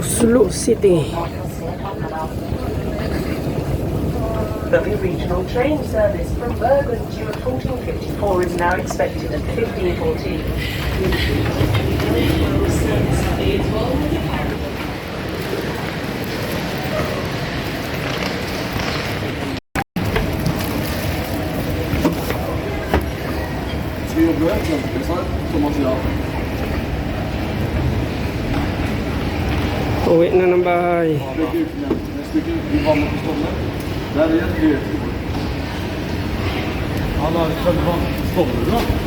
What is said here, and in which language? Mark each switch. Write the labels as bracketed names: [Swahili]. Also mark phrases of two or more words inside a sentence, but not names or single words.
[English] Sulu City. The regional train service from Bergen due at 14:54 is now expected at 15:14. [Swedish] Ska jag börja exempelvis, Thomas och jag? [Filipino] Uwi na ng bahay. [Swedish] Stick ut igen. Jag sticker ut i vannet på stången. Där är det ju. Han har själva stången då.